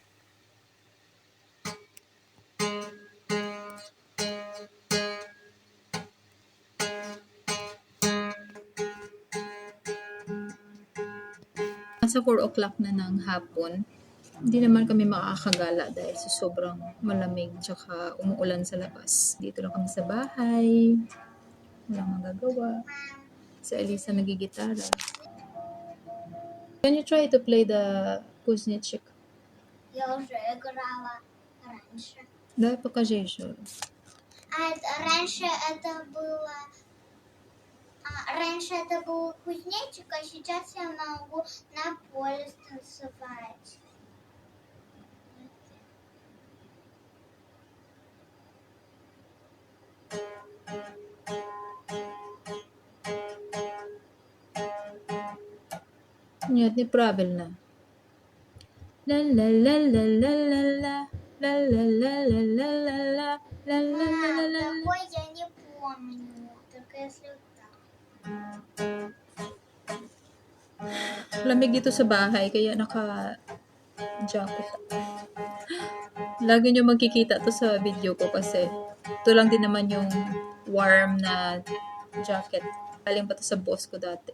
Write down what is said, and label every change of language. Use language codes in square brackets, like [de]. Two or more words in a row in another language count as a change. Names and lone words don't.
[tl] Nasa 4 o'clock na ng hapon. Hindi naman kami makakagala dahil sa sobrang malamig tsaka umuulan sa labas. Dito lang kami sa bahay. Walang magagawa. Si Alisa nagigitara. [en] Can you try to play the Kuznechik? [ru] Я уже играла раньше. Давай покажи еще. Раньше это был кузнечик, а сейчас я могу на поле танцевать. Нет, неправильно. Ла-ла-ла-ла-ла-ла-ла. Ла-ла-ла-ла-ла-ла-ла. Ла-ла-ла-ла-ла. Такой я не помню, только если так. [tl] Lamig dito sa bahay, kaya naka-jacket ako. Lagi nyo magkikita to sa video ko kasi ito lang din naman yung warm na jacket. Galing pa to sa boss ko dati.